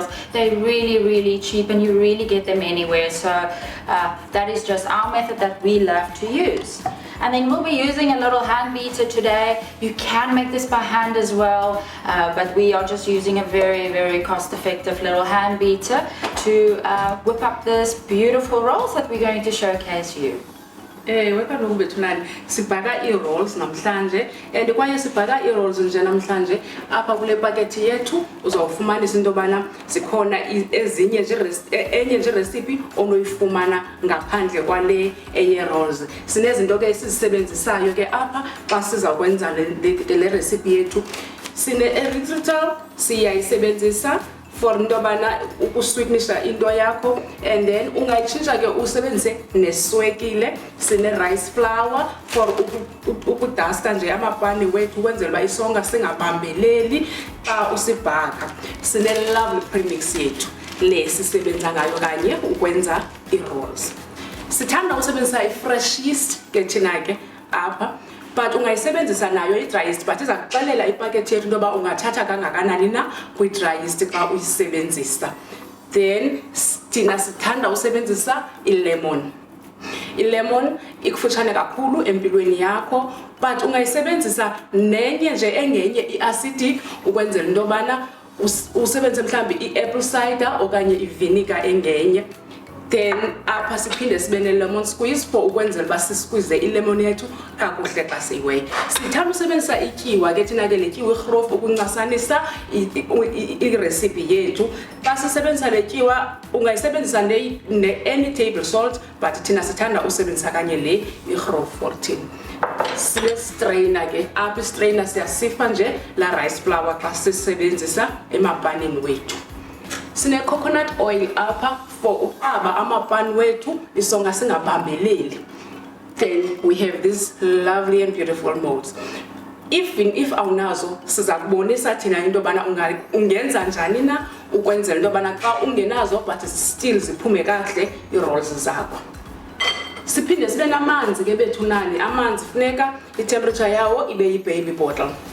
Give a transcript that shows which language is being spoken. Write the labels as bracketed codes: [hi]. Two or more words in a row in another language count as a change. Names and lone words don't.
[en] They're really cheap and you really get them anywhere, so that is just our method that we love to use. And then we'll be using a little hand beater today. You can make this by hand as well, but we are just using a very cost-effective little hand beater to whip up this beautiful rolls that we're going to showcase you. [xh] Kaloku bethunani sibhaka ii-rolls namhlanje, and kwaye sibhaka ii-rolls nje namhlanje. Apha kule pakethi yethu uzawufumanisa into yobana zikhona ezinye enye nje recipe onoyifumana ngaphandle kwale eye-rolls. Sinezinto ke esizisebenzisayo ke apha xa sizawukwenza le recipe yethu. Sine-erythritol siyayisebenzisa for into yobana ukusweetnisha into yakho, and then ungayitshintsha ke usebenzise neswekile. Sine- [en] rice flour [xh] for ukudasta nje amapani wethu ukwenzela uba isonka singabambeleli xa usibhaka. Sine- [en] lovely premix [xh] yethu le sisebenza ngayo kanye ukwenza ii-rolls. Sithanda usebenzisa i- [en] fresh yeast [xh] ke thina ke apha, but ungayisebenzisa nayo i- [en] dry yeast, [xh] but iza kuxelela ipakethi yethu into yoba ungathatha kangakanani na kwi- [en] dry yeast [xh] xa uyisebenzisa. Then thina sithanda usebenzisa ilemon. Ilemon ikufutshane kakhulu empilweni yakho, but ungayisebenzisa nenye nje engenye i-acidic ukwenzela into yobana usebenzise mhlawumbi i- [en] apple cider [xh] okanye i-vinegar engenye. Then apha siphinde sibe ne- [en] lemon squeeze [xh] for ukwenzela uba sisqueeze ilemon yethu kakuhle xa siyiweyo. Sithanda usebenzisa ityiwa ke thina ke le tyiwa igrof ukuncasanisa irecipe yethu. Xa sisebenzisa le tyiwa ungayisebenzisa ne- [en] any table salt, [xh] but thina sithanda usebenzisa kanye le igrof 14. Sinestrainer ke apha istrainer siyasifa nje la [en] rice flour [xh] xa sisebenzisa emapanini wethu. Sine [en] coconut oil [xh] apha for ukaba amapani wethu isonga singabambeleli. [en] Then we have these lovely and beautiful molds. [xh] Even if awunazo siza kubonisa thina into bana ungenza njani na ukwenzela into bana xa ungenazo [en] but still [xh] ziphume kahle i-rolls zakho. Siphinde sibe namanzi ke bethunani. Amanzi funeka i-temperature yawo ibe yi- [en] baby bottle.